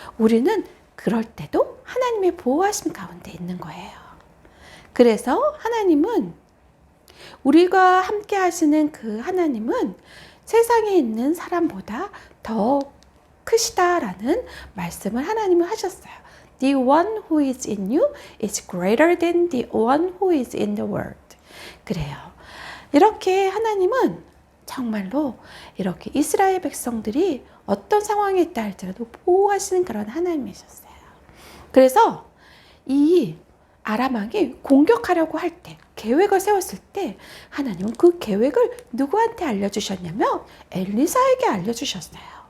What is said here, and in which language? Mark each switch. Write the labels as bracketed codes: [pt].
[ko] 우리는 그럴 때도 하나님의 보호하심 가운데 있는 거예요. 그래서 하나님은, 우리가 함께 하시는 그 하나님은 세상에 있는 사람보다 더 크시다라는 말씀을 하나님은 하셨어요. [en] The one who is in you is greater than the one who is in the world. [ko] 그래요. 이렇게 하나님은 정말로 이렇게 이스라엘 백성들이 어떤 상황에 있다 할지라도 보호하시는 그런 하나님이셨어요. 그래서 이 아람 왕이 공격하려고 할 때, 계획을 세웠을 때 하나님은 그 계획을 누구한테 알려주셨냐면 엘리사에게 알려주셨어요.